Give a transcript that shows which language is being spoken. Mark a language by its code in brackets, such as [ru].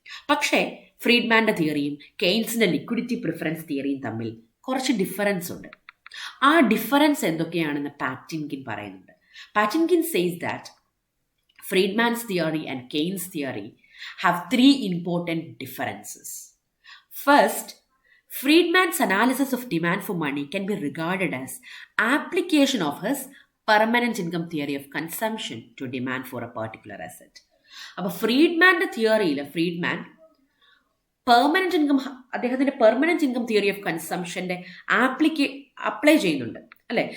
[ml] പക്ഷേ ഫ്രീഡ്മാൻ്റെ തിയറിയും കെയ്ൻസിൻ്റെ liquidity preference തിയറിയും തമ്മിൽ കുറച്ച് ഡിഫറൻസ് ഉണ്ട്. ആ ഡിഫറൻസ് എന്തൊക്കെയാണെന്ന് പാറ്റിൻകിൻ പറയുന്നുണ്ട്. [en] Patinkin says that Friedman's theory and Keynes theory have three important differences. First, Friedman's analysis of demand for money can be regarded as application of his permanent income theory of consumption to demand for a particular asset. [ml] അപ്പോൾ ഫ്രീഡ്മാൻ്റെ തിയറിയിൽ Friedman permanent income, അദ്ദേഹത്തിന്റെ permanent income theory of കൺസംഷന്റെ apply ചെയ്യുന്നുണ്ട് അല്ലേ.